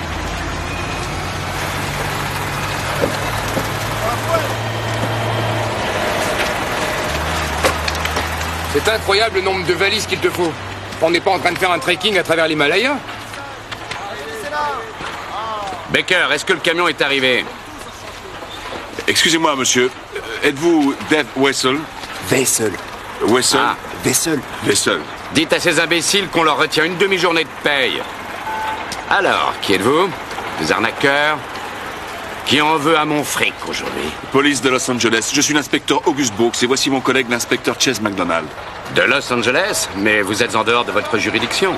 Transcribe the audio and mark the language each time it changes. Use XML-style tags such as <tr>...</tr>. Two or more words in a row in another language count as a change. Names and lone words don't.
<fr>C'est incroyable le nombre de valises qu'il te faut. On n'est pas en train de faire un trekking à travers l'Himalaya. Baker, est-ce que le camion est arrivé? Excusez-moi, monsieur. Êtes-vous Dave Wessel? Wessel. Wessel? Ah. Wessel. Wessel. Dites à ces imbéciles qu'on leur retient une demi-journée de paye. Alors, qui êtes-vous? Des arnaqueurs? Qui en veut à mon fric aujourd'hui? Police de Los Angeles. Je suis l'inspecteur August Brooks et voici mon collègue l'inspecteur Chase McDonald. De Los Angeles? Mais vous êtes en dehors de votre juridiction.</fr>